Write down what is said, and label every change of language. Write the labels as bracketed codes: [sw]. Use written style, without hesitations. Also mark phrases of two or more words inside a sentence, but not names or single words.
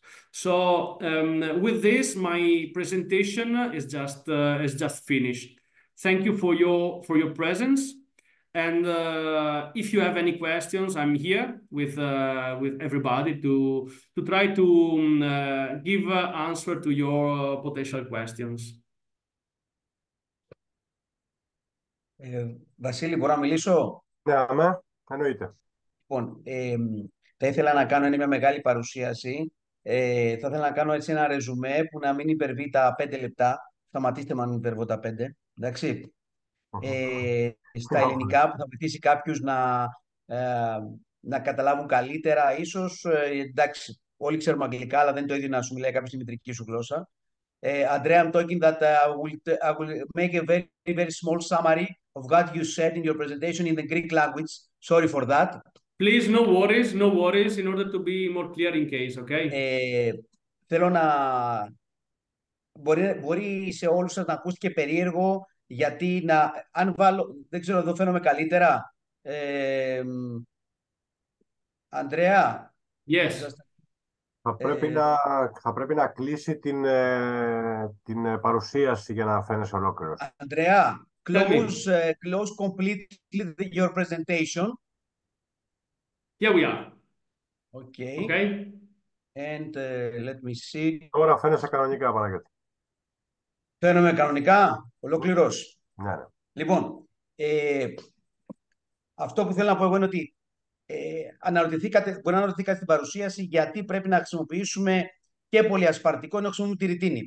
[en] So with this, my presentation is just finished. Thank you for your presence. And if you have any questions, I'm here with everybody to try to give answer to your potential questions. [el] Βασίλη, μπορώ να μιλήσω? Ναι, αμέ, εννοείται. Λοιπόν, θα ήθελα να κάνω μια μεγάλη παρουσίαση. Θα ήθελα να κάνω έτσι ένα ρεζουμέ που να μην υπερβεί τα 5 λεπτά. Σταματήστε με αν υπερβώ τα 5. Εντάξει. Στα ελληνικά που θα βοηθήσει κάποιους να καταλάβουν καλύτερα. Ίσως, εντάξει, όλοι ξέρουμε αγγλικά, αλλά δεν είναι το ίδιο να σου μιλάει κάποιος στη μητρική σου γλώσσα. [en] Andrea, I'm talking that I will make a very, very small summary of what you said in your presentation in the Greek language. Sorry for that. Please, no worries, in order to be more clear in case, okay? [el] Θέλω να... Μπορεί σε όλους σας να ακούστηκε περίεργο, γιατί αν βάλω... Δεν ξέρω, εδώ φαίνομαι καλύτερα. Ανδρέα. [en] Yes. [el] Θα πρέπει να κλείσει την παρουσίαση για να φαίνεσαι ολόκληρος. Ανδρέα, [en] close completely your presentation. Here we are. Okay. And let me see. [el] Τώρα φαίνεσαι κανονικά, Παναγιώτη. Φαίνομαι κανονικά, ολόκληρος. Ναι. Λοιπόν, αυτό που θέλω να πω εγώ είναι ότι μπορεί να αναρωτηθήκατε στην παρουσίαση γιατί πρέπει να χρησιμοποιήσουμε και πολυασπαρτικό ενώ χρησιμοποιούμε τη ρητίνη.